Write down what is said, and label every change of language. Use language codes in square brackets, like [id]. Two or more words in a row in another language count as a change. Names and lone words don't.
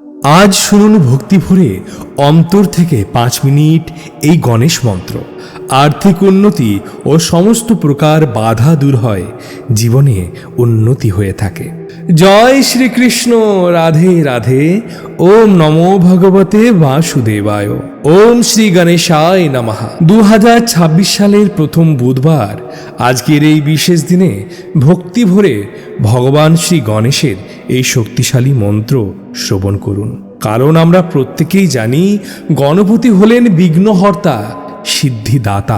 [bn] আজ শুনুন ভক্তি ভরে অন্তর থেকে 5 মিনিট এই গণেশ মন্ত্র। আর্থিক উন্নতি ও সমস্ত প্রকার বাধা দূর হয়, জীবনে উন্নতি হয়ে থাকে। জয় শ্রীকৃষ্ণ, রাধে রাধে। [sa] ওম নমো ভগবতে বাসুদেবায়। ওম শ্রী গণেশায় নমঃ। [bn] 2026 সালের প্রথম বুধবার আজকের এই বিশেষ দিনে ভক্তি ভরে ভগবান শ্রী গণেশের এই শক্তিশালী মন্ত্র শ্রবণ করুন। কারণ আমরা প্রত্যেকেই জানি গণপতি হলেন বিঘ্নহর্তা, সিদ্ধিদাতা।